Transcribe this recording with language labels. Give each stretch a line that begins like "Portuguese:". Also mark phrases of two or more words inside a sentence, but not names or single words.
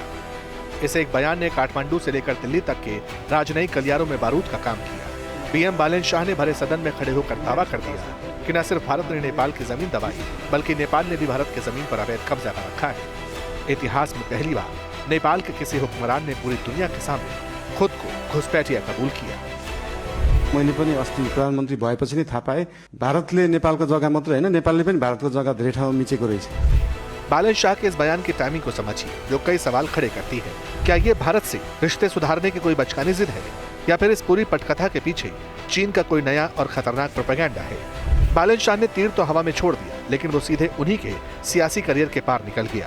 Hindi: इस एक बयान ने काठमांडू से लेकर दिल्ली तक के राजनयिक गलियारों में बारूद का काम किया। पीएम बालेन शाह ने भरे सदन में खड़े होकर दावा कर दिया कि न सिर्फ भारत ने नेपाल की जमीन दबाई, बल्कि नेपाल ने भी भारत की जमीन पर अवैध कब्जा कर रखा है। इतिहास में पहली बार नेपाल के किसी हुक्मरान ने पूरी दुनिया के सामने खुद को घुसपैठिया कबूल किया।
Nepali: मैले पनि अस्ति प्रधानमन्त्री भएपछि नै थाहा पाएँ भारतले नेपालको जग्गा मात्र हैन, नेपालले पनि भारतको जग्गा धेरै ठाउँमा मिचेको रहेछ।
Hindi: बालेन शाह के इस बयान की टाइमिंग को समझिए, जो कई सवाल खड़े करती है। क्या ये भारत से रिश्ते सुधारने की कोई बचकानी जिद है, या फिर इस पूरी पटकथा के पीछे चीन का कोई नया और खतरनाक प्रोपेगेंडा है? बालेन शाह ने तीर तो हवा में छोड़ दिया, लेकिन वो सीधे उन्हीं के सियासी करियर के पार निकल गया।